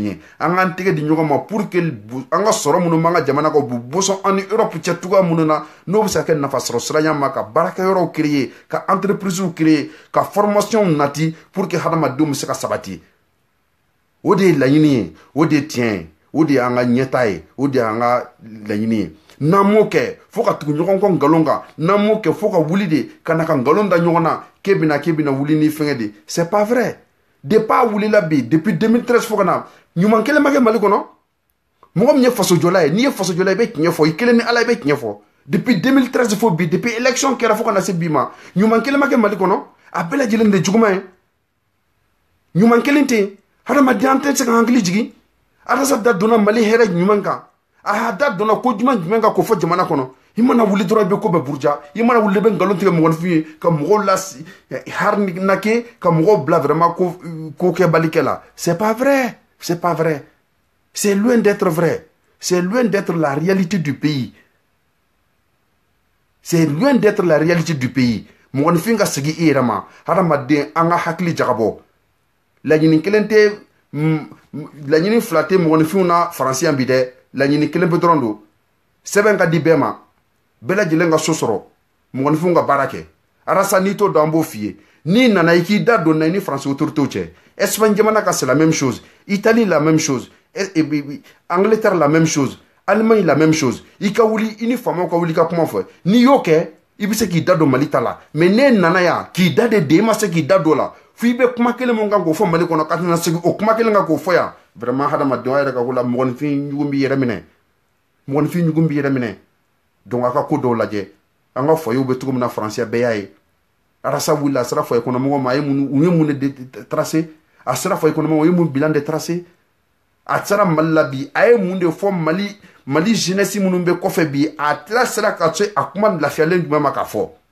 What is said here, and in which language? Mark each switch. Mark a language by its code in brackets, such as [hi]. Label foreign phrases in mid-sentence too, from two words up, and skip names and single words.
[bm] ye an k'an tɛgɛ di ɲɔgɔn ma [fr] pour que [bm] an ka sɔrɔ minnu b'an ka jamana kan bu bɔsɔn an ni Europe cɛ cogoya minnu na n'o bɛ se ka kɛ nafa sɔrɔ sira ɲɛ ma ka baarakɛyɔrɔw créer ka [fr] entreprises créer [bm] ka formation nati [fr] pour que [bm] hadamadenw bɛ se ka sabati o de ye laɲini ye o de ye tiɲɛ ye o de y'an ka ɲɛta ye o de y'an ka laɲini ye n'an m'o kɛ fo ka tugu ɲɔgɔn kɔ nkalon kan n'an m'o kɛ fo ka wuli de ka na ka nkalon da ɲɔgɔn na k'e bɛna wuli ni fɛngɛ de [fr] c'est pas vrai [bm] depuis a wulila bi depuis 2013 fo ka na ɲuman kelen ma kɛ Mali kɔnɔ mɔgɔ min ye fasojɔla ye n'i ye fasojɔla i bɛ tiɲɛ fɔ i kelen ni Ala i bɛ tiɲɛ fɔ depuis 2013 fo bi [fr] depuis élection [bm] kɛra fo ka na se bi ma ɲuman kelen ma kɛ Mali kɔnɔ a bɛɛ lajɛlen de juguman ye ɲuman kelen tɛ yen hadamadenya tɛ se ka hakili jigin Arasa da donna Mali hɛrɛ ɲuman kan a y'a da donna ko jumɛn kan k'o fɔ jamana kɔnɔ i mana wuli dɔrɔn i bɛ ko bɛɛ buruja i mana wuli i bɛ nkalon tigɛ mɔgɔninfin ye ka mɔgɔw harinake ka mɔgɔw bila vraiment ko kɛbalikɛ la [fr] c'est pas vrai c'est loin d'être vrai c'est loin d'être la réalité du pays [bm] mɔgɔninfin ka segin i yɛrɛ ma hadamaden an ka hakili jagabɔ laɲini kelen tɛ laɲini fila tɛ mɔgɔninfinw na faransi yan bi dɛ laɲini kelen pe dɔrɔn don sɛbɛn ka di bɛɛ ma bɛɛ lajɛlen ka so sɔrɔ mɔgɔninfinw ka baara kɛ arasa n'i t'o dɔn an b'o f'i ye n'i nana i k'i da don na i ni faransi autorités cɛ Espagne jamana ka [fr] c'est la même chose Italie la même chose Angleterre la même chose Allemagne la même chose [bm] i ka wuli i ni faamaw ka wuli ka kuma fɔ n'i y'o kɛ i bɛ se k'i da don Mali ta la mais ne nana yan k'i da de i ma se k'i da don la f'i bɛ kuma kelen mun kan k'o fɔ Mali kɔnɔ ka tɛna segin o kuma kelen kan k'o fɔ yan vraiment hadamadenw yɛrɛ ka ko la mɔgɔninfin ɲugun b'i yɛrɛ minɛ donc a ka ko dɔw lajɛ an ka foyers bɛ cogo min na faransiya bɛɛ y'a ye arasa wulila a sera foyer kɔnɔmɔgɔw ma u ye mun de tracer a sera foyer kɔnɔmɔgɔw u ye mun bilan de tracer a sera Mali la bi a ye mun de fɔ Mali jeunesse minnu bɛ kɔfɛ bi a sera ka se a kuma lafiyalen jumɛn ma k'a fɔ